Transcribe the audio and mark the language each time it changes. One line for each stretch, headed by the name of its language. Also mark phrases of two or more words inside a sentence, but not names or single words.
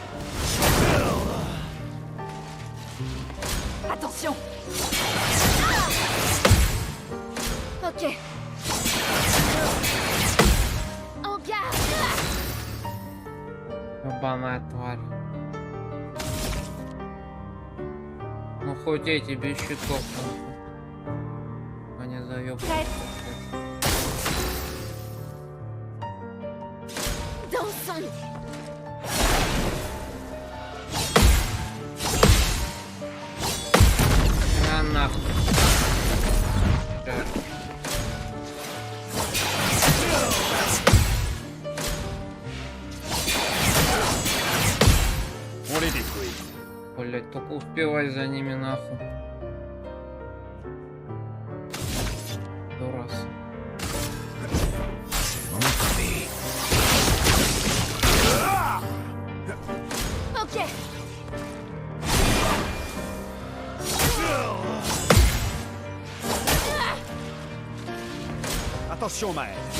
French: Attention. Ok. En garde.
Russian: ебаная тварь. Ну хоть эти без щитов. Они заебаны.
French: Prête. Dansons.
Russian: На нахуй. Сейчас.
French: On les détruit.
Russian: Блять, только успевай за ними нахуй. Дурас.
French: Ok. Attention, Maël.